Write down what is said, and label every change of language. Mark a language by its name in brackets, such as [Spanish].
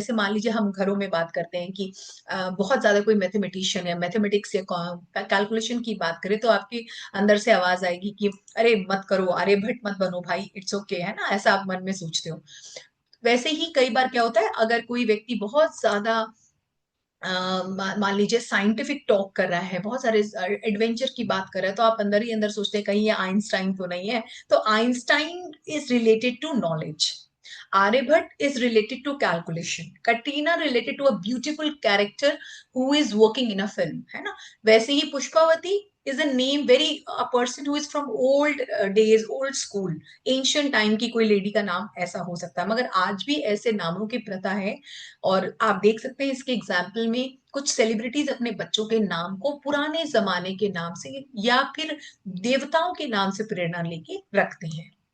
[Hindi] जैसे मान लीजिए हम घरों में बात करते हैं कि बहुत ज्यादा कोई मैथमेटिशियन या मैथमेटिक्स या कैलकुलेशन की बात करें, तो आपके अंदर से आवाज आएगी कि अरे मत करो, अरे भट्ट मत बनो भाई, [English] it's okay, [Hindi] है ना, ऐसा आप मन में सोचते हो. वैसे ही कई बार क्या होता है, अगर कोई व्यक्ति बहुत ज्यादा मान लीजिए साइंटिफिक टॉक कर रहा है, बहुत सारे एडवेंचर की बात कर रहा है, तो आप अंदर ही अंदर सोचते हैं कहीं ये आइंस्टाइन तो नहीं है. [English] तो Einstein is related to knowledge, Aryabhatt is related to calculation, Katrina related to a beautiful character who is working in a film, [Hindi] है ना. वैसे ही Pushpavati [English] is a name very, a person who is from old days, old school, ancient time [Hindi] की कोई lady का नाम ऐसा हो सकता है. मगर आज भी ऐसे नामों की प्रथा है. और आप देख सकते हैं इसके एग्जाम्पल में, कुछ सेलिब्रिटीज अपने बच्चों के नाम को पुराने जमाने के नाम से या फिर देवताओं के नाम से प्रेरणा लेके रखते हैं.